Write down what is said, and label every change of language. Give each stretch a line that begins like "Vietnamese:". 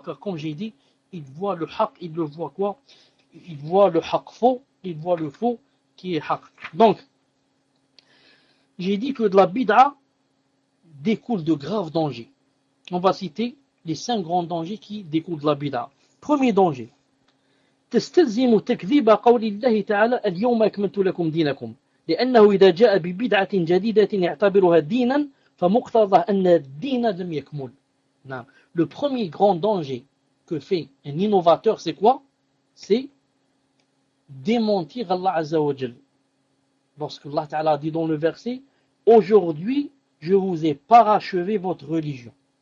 French: Car comme j'ai dit, il voit le haqq, il le voit quoi? Il voit le haqq faux, il voit le faux qui est haqq. Donc, j'ai dit que de la bid'a découle de graves dangers. On va citer les cinq grands dangers qui découlent de la bid'a. Premier danger.
Arabic: تستلزم تكذيب قول الله تعالى اليوم أكملت لكم دينكم لأنه إذا جاء ببدعة جديدة يعتبرها دينا فمقتضى أن الدين لم يكمل. نعم.
French: Le premier grand danger que fait un innovateur, c'est quoi? C'est démentir Allah Azza wa Jal. Lorsque Allah Ta'ala dit dans le verset, aujourd'hui, je vous ai parachevé votre religion.